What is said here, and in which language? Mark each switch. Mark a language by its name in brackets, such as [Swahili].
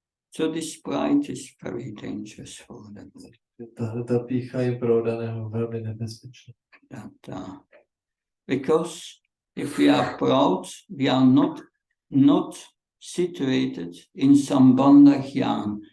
[English] So this pride is very dangerous for them. [Czech] Ta pýcha je pro daného velmi nebezpečná. [English] Because if we are proud, we are not situated in Sambandha Jnana.